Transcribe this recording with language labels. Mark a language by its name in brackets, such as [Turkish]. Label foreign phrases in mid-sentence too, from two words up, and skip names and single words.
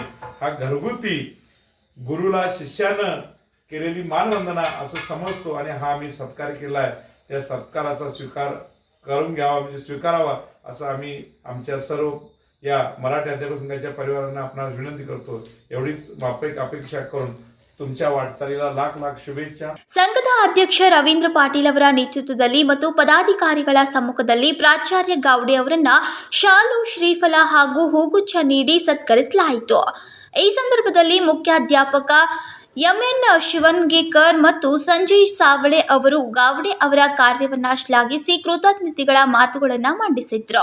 [Marathi] हा घरगुती गुरुला शिष्यानं केलेली मानवंदना असं समजतो आणि हा आम्ही सत्कार केलाय। त्या सत्काराचा स्वीकार करून घ्यावा, म्हणजे स्वीकारावा असं आम्ही आमच्या सर्व या मराठी अध्यापक संघाच्या परिवारांना आपणास विनंती करतो। एवढीच अपेक्षा करून तुमच्या वाटचालीला लाख लाख शुभेच्छा। [Kannada] ಸಂಘದ ಅಧ್ಯಕ್ಷ ರವೀಂದ್ರ ಪಾಟೀಲ್ ಅವರ ನೇತೃತ್ವದಲ್ಲಿ ಮತ್ತು ಪದಾಧಿಕಾರಿಗಳ ಸಮ್ಮುಖದಲ್ಲಿ ಪ್ರಾಚಾರ್ಯ ಗಾವಡೆ ಅವರನ್ನ ಶಾಲು ಶ್ರೀಫಲ ಹಾಗೂ ಹೂಗುಚ್ಛ ನೀಡಿ ಸತ್ಕರಿಸಲಾಯಿತು। ಈ ಸಂದರ್ಭದಲ್ಲಿ ಮುಖ್ಯಾಧ್ಯಾಪಕ ಎಂಎನ್ ಶಿವನ್ಗೇಕರ್ ಮತ್ತು ಸಂಜಯ್ ಸಾವಳೆ ಅವರು ಗಾವಡೆ ಅವರ ಕಾರ್ಯವನ್ನ ಶ್ಲಾಘಿಸಿ ಕೃತಜ್ಞತೆಗಳ ಮಾತುಗಳನ್ನು ಮಂಡಿಸಿದ್ರು।